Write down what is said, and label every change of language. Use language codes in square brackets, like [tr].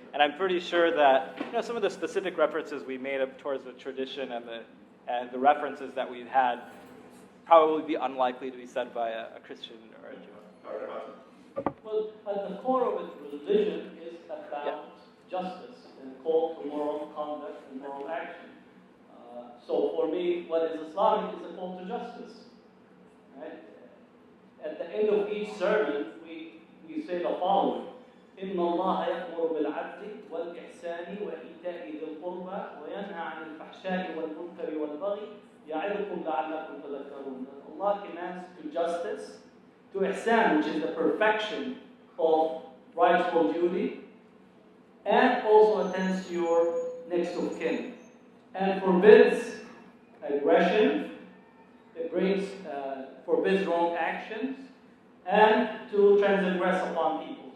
[en] And I'm pretty sure that some of the specific references we made up towards the tradition and the references that we've had probably be unlikely to be said by a Christian or a Jew. Well, at the core of it, religion is about justice and call to moral conduct and moral action. So for me, what is Islamic is a call to justice. Right? At the end of each sermon, we say the following: [ar] إن الله يأمر بالعدل والإحسان وإيتاء ذي القربى وينهى عن الفحشاء والمنكر والبغي يعظكم لعلكم تذكرون. [en] Allah commands to justice, to ihsan, which is the perfection of rightful duty, and also attends to your next of kin, and forbids aggression. It forbids wrong actions, and to transgress upon people.